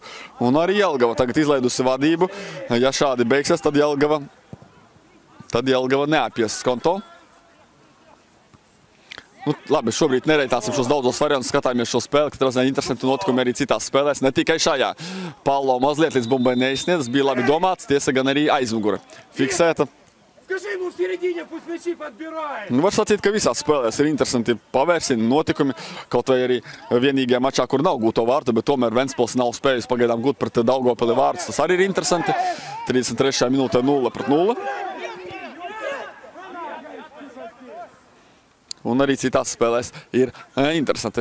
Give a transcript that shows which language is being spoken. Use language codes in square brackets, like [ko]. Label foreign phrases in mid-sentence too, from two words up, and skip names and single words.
[lv] Un arī Jelgava tagad izleidusi vadību. Ja šādi beigsies, tad Jelgava neapies Skonto. Labi, šobrīd nereitāsim šos daudzos variantus, skatāmies šo spēli, ka ir interesanti notikumi arī citās spēlēs, ne tikai šajā. Pallo mazliet līdz bumbai neizsniedz, bija labi domāts, tiesa gan arī aizmugure fiksēta. [ru] Скажи ему в середине, пусть мячи подбирает. [lv] Nu, var sacīt, ka visās spēlēs ir interesanti pavērsieni, notikumi, kaut vai arī vienīgajā mačā, kur nav gūto vārtu, bet tomēr Ventspils nav spējis pagaidām gūt pret Daugavpili vārdus. Tas arī ir interesanti. 33. minūtē 0-0. Un arī citās spēlēs ir interesanti.